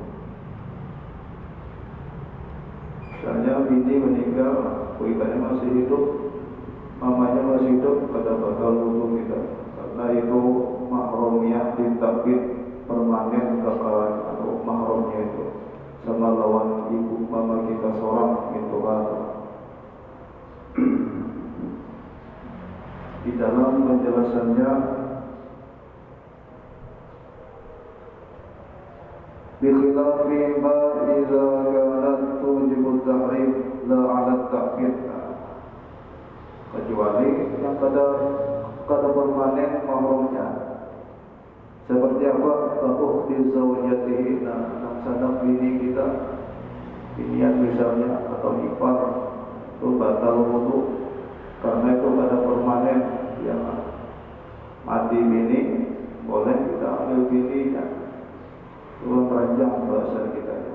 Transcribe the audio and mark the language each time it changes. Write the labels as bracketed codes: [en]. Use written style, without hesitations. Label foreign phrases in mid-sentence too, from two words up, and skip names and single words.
[bjn] Misalnya bini meninggal, kuitannya masih hidup, mamanya masih hidup, ada batal wudu kita, karena itu mahrumnya ditabit permanen kekalan atau mahrumnya itu sama lawan ibu mama kita seorang itu kan. Di dalam penjelasannya, [ar] بخلاف ما إذا كانت توجب التحريم لا على تأكيد. [bjn] Kecuali yang kada permanen mahrumnya. Seperti apa? [ar] أخت زوجته, [bjn] sanak bini kita binian misalnya atau ipar, itu batal wudu karena itu ada permanen yang mati bini, boleh kita ambil bininya, itu ranjang bahasa kita ya.